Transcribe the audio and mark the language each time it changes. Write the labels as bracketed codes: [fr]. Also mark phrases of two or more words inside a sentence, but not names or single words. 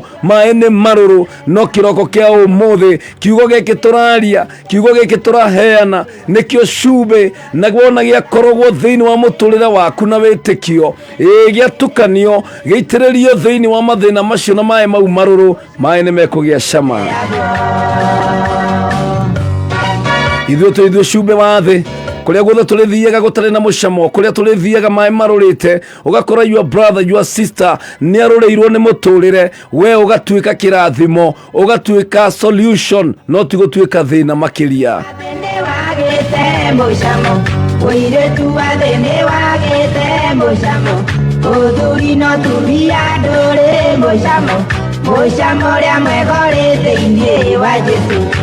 [ki] Maĩ nĩ marũrũ, no kĩroko kĩa ũmũthĩ kiugo gĩkĩ tũraria, kiugo gĩkĩ tũraheana nĩkĩo cumbĩ, na wona gĩakorogwo thĩinĩ wa mũtũrĩre waku na wĩtĩkio, gĩatukanio, gĩitĩrĩrio thĩinĩ wa mathĩna macio na maĩ mau marũrũ, maĩ nĩ mekũgĩa cama. Ithuĩ cumbĩ wa thĩ, kũrĩa guothe tũrĩthiaga gũtarĩ na mũcamo, kũrĩa tũrĩthiaga maĩ marũrĩte, ũgakora [en] your brother, your sister [ki] nĩ arũrĩirwo nĩ mũtũrĩre, we ũgatuĩka kĩrathimo, ũgatuĩka solution, no ti gũtuĩka thĩna makĩria. Ũirĩtu wa thĩ nĩ wagĩte mũcamo, ũthuri no turia ndũrĩ mũcamo, mũcamo ũrĩa mwega ũrĩ thĩinĩ wa Jesu.